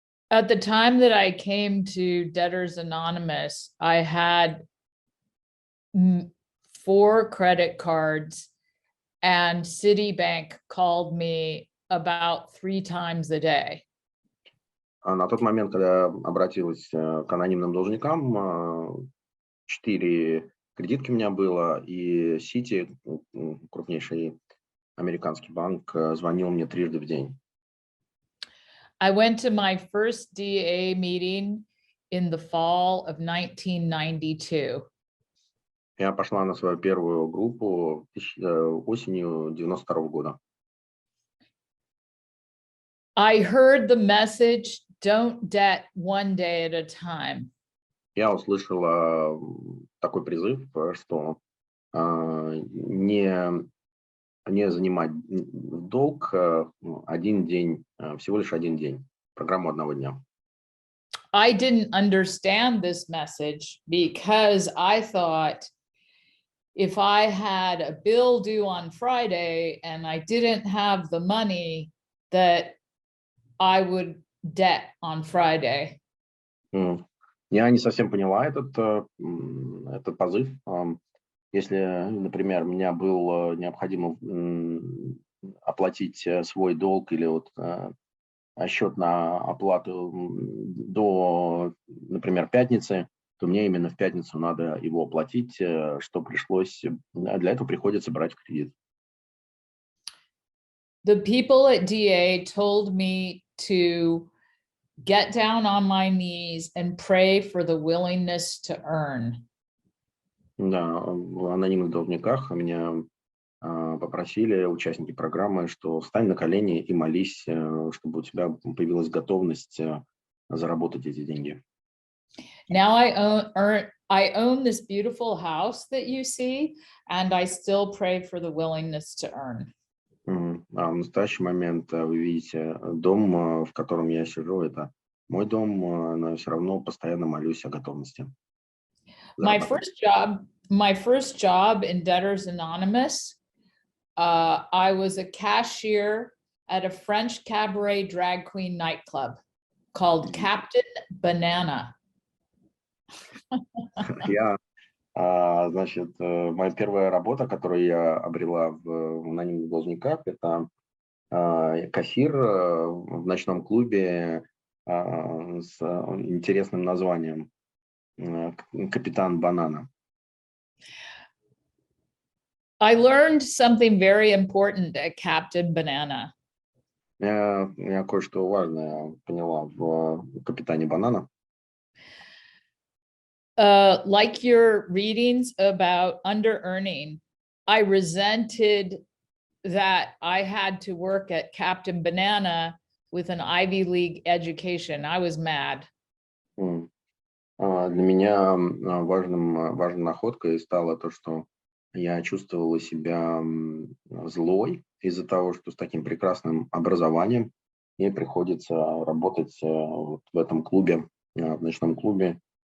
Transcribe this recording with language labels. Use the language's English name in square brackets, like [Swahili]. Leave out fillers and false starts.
[English] At the time that I came to Debtors Anonymous, I had 4 credit cards, and Citibank called me about 3 times a day. [Russian] На тот момент, когда я обратилась к анонимным должникам, 4 кредитки у меня было, и Сити, крупнейший американский банк, звонил мне 3 раза в день. [English] I went to my first DA meeting in the fall of 1992. [Russian] Я пошла на свою первую группу осенью 92 года. [English] I heard the message, don't debt one day at a time. [Russian] Я услышала такой призыв, что не занимать долг один день, всего лишь один день, программу одного дня. [English] I didn't understand this message because I thought if I had a bill due on Friday and I didn't have the money, that I would debt on Friday. [Russian] Я не совсем поняла этот позыв. Если, например, мне было необходимо оплатить свой долг или вот счет на оплату до, например, пятницы, то мне именно в пятницу надо его оплатить, что пришлось, для этого приходится брать в кредит. [English] The people at DA told me to get down on my knees and pray for the willingness to earn. [Russian] Да, в анонимных должниках меня попросили участники программы, что встань на колени и молись, чтобы у тебя появилась готовность заработать эти деньги. [English] Now I own this beautiful house that you see, and I still pray for the willingness to earn. [Russian] В настоящий момент вы видите дом, в котором я сижу, это мой дом, но я все равно постоянно молюсь о готовности. [English] My first job in Debtors Anonymous, I was a cashier at a French cabaret drag queen nightclub called Captain Banana. [Russian] Значит, моя первая работа, которую я обрела в анонимных должниках, это кассир в ночном клубе с интересным названием «Капитан Банана». [English] I learned something very important at Captain Banana. [Russian] Я кое-что важное поняла в «Капитане Банана». [English] Like your readings about under-earning, I resented that I had to work at Captain Banana with an Ivy League education. I was mad. [Russian] Для меня важной находкой стало то, что я чувствовала себя злой из-за того, что с таким прекрасным образованием мне приходится работать вот в этом клубе, в ночном клубе,